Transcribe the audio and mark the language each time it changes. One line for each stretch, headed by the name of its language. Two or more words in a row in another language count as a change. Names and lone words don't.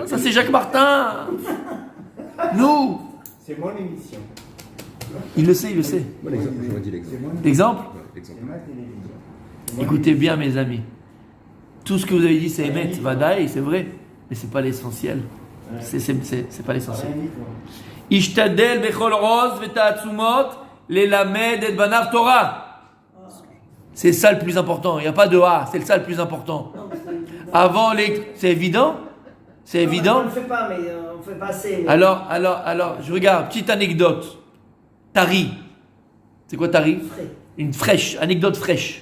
French: Ça, c'est Jacques Martin. Nous. C'est mon émission. Il le sait, il le sait. Moi, l'exemple, j'aurais dit l'exemple. L'exemple? Ouais, l'exemple. C'est ma télévision. Écoutez bien, mes amis. Tout ce que vous avez dit, c'est
Hebrew: אמת ודאי,
French: c'est vrai. Mais c'est pas l'essentiel. C'est pas l'essentiel.
Hebrew: ישתדל בכל כוח ותעצומות ללמד את בניו תורה.
French: C'est ça le plus important. Il n'y a pas de A, c'est ça le plus important. Avant les... C'est évident? C'est évident? On ne le fait pas, mais on ne fait pas assez. mais- Alors, je regarde, petite anecdote. Tari. C'est quoi Tari? Frais. Une fraîche, anecdote fraîche.